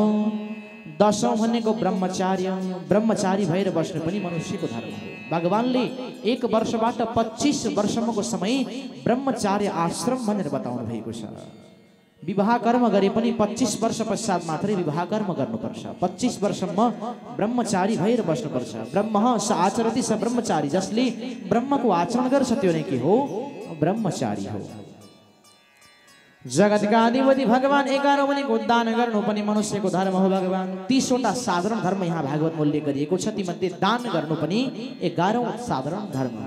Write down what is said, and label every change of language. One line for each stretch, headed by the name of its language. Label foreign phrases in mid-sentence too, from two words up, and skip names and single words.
Nepali: 10औं भनेको ब्रह्मचार्य, ब्रह्मचारी भएर बस्नु पनि मनुष्यको धर्म हो। भगवानले 1 वर्षबाट 25 वर्षसम्मको समय ब्रह्मचार्य आश्रम भनेर बताउनु भएको छ। विवाह कर्म गरे पनि 25 वर्ष पश्चात मात्रै विवाह कर्म गर्नुपर्छ। 25 वर्षसम्म ब्रह्मचारी भएर बस्नुपर्छ।
Sanskrit: ब्रह्म स आचरति स ब्रह्मचारी,
Nepali: जसले ब्रह्मको आचरण गर्छ त्यो नै के हो? ब्रह्मचारी हो। जगतका अधिपति भगवान 11औं भनेको दान गर्नु पनि मनुष्यको धर्म हो। भगवान 30 वटा साधारण धर्म यहाँ भागवत उल्लेख गरिएको छ, तीमध्ये दान गर्नु पनि 11औं साधारण धर्म हो।